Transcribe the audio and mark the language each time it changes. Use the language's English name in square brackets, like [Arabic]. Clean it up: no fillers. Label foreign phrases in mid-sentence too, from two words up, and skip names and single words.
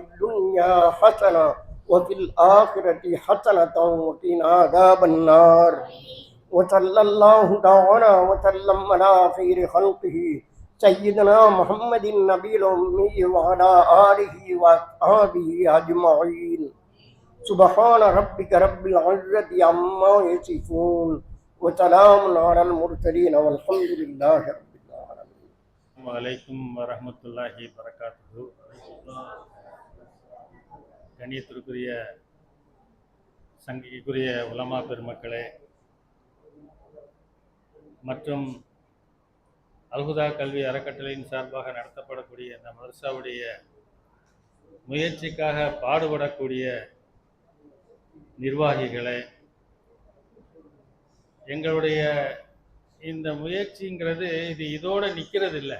[Arabic] الدنيا حسنة وفي الآخرة حسنة وقنا عذاب النار وصلى الله تعالى وسلم على خير خلقه سيدنا محمد النبي الأمي وعلى آله وأصحابه أجمعين سبحان ربك رب العزة عما يصفون وسلام على المرسلين والحمد لله رب العالمين. وعليكم ورحمة الله وبركاته. [Tamil] கண்ணியத்திற்குரிய சங்கிக்குரிய உலமா பெருமக்களே மற்றும் அல்ஹுதா கல்வி அறக்கட்டளையின் சார்பாக நடத்தப்படக்கூடிய இந்த மதரசாவுடைய முயற்சிக்காக பாடுபடக்கூடிய நிர்வாகிகளே, எங்களுடைய இந்த முயற்சிங்கிறது இதோடு நிற்கிறது இல்லை.